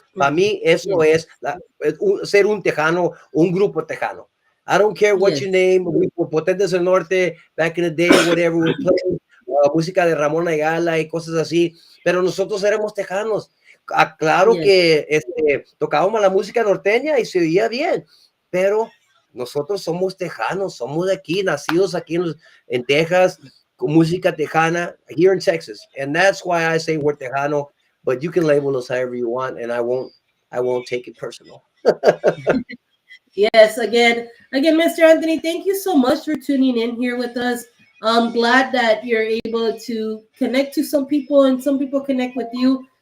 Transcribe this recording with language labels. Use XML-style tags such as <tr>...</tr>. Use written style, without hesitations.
<es>Para mí eso es ser un tejano, un grupo tejano.</es> <en>I don't care what you name. We were Potentes del Norte back in the day, whatever. We played</en> <es>música de Ramón Ayala y cosas así. Pero nosotros éramos tejanos. Claro que tocábamos la música norteña y se oía bien. Pero nosotros somos tejanos. Somos de aquí, nacidos aquí en Texas, con música tejana,</es> <en>here in Texas. And that's why I say we're tejano. But you can label us however you want, and I won't take it personal. Yes, again, Mr. Anthony, thank you so much for tuning in here with us. I'm glad that you're able to connect to some people and some people connect with you.</en>